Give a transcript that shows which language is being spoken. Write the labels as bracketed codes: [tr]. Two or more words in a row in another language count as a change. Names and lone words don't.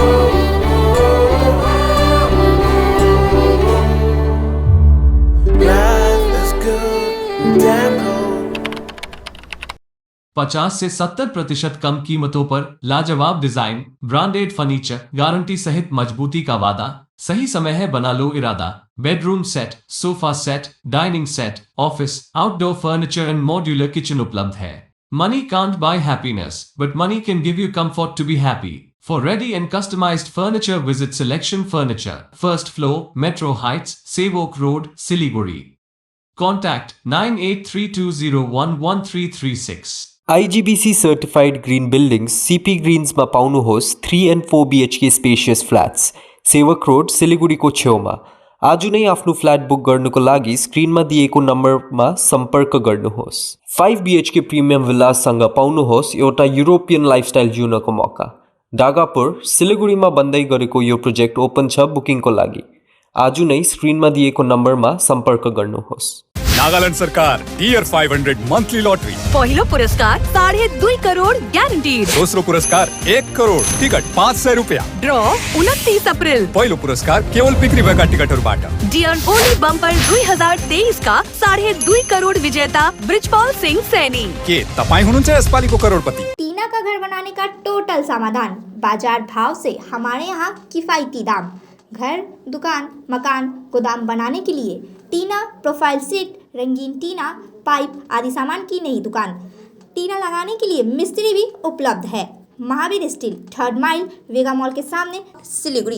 [en] Now good, damn cool. [hi] 50 से 70% कम कीमतों पर लाजवाब डिजाइन, [en] branded furniture, [hi] गारंटी सहित मजबूती का वादा। सही समय है, बना लो इरादा। बेडरूम सेट, सोफा सेट, डाइनिंग सेट, [en] office, outdoor furniture and modular kitchen [hi] उपलब्ध है। [en] money can't buy happiness, but money can give you comfort to be happy. For ready and customized furniture, visit Selection Furniture, first floor, Metro Heights, Sevok Road, Siliguri. Contact 9832011336. IGBC certified green buildings, CP Greens [ne] मा पाउनुहोस् [en] 3 and 4 BHK spacious flats. [ne] सेवक रोड सिलिगुडीको छेउमा। आज नै आफ्नो फ्ल्याट बुक गर्नुको लागि स्क्रिनमा दिएको नम्बरमा सम्पर्क गर्नुहोस्। 5 BHK प्रिमियम विलाससँग पाउनुहोस् एउटा [en] European lifestyle [ne] जिउनको मौका। डागापुर सिलिगुडीमा बन्दै गरेको यो प्रोजेक्ट ओपन छ बुकिङको लागि। आज नै स्क्रिनमा दिएको नम्बरमा सम्पर्क गर्नुहोस्। नागालैंड सरकार टियर 500 [en] monthly lottery. [ne] पहिलो पुरस्कार 2.5 करोड़ ग्यारंटीड। दूसरो पुरस्कार 1 करोड़, टिकट 500 रुपया। ड्रॉ 29 अप्रैल। पहिलो पुरस्कार केवल बिक्री भएका टिकटहरूबाट। [hi] डियर ओली बम्पर 2023 का 2.5 करोड़ विजेता ब्रिजपाल सिंह सैनी। [ne] के तपाईं हुनुहुन्छ यसपालिको करोड़पति? [hi] टीना का घर बनाने का टोटल समाधान, बाजार भाव से हमारे यहाँ किफायती दाम। घर, दुकान, मकान, गोदाम बनाने के लिए टीना [en] profile sheet, [hi] रंगीन टीना, पाइप आदि सामान की नई दुकान। टीना लगाने के लिए मिस्त्री भी उपलब्ध है। महावीर स्टील, 3rd माइल, वेगा मॉल के सामने, सिलीगुड़ी।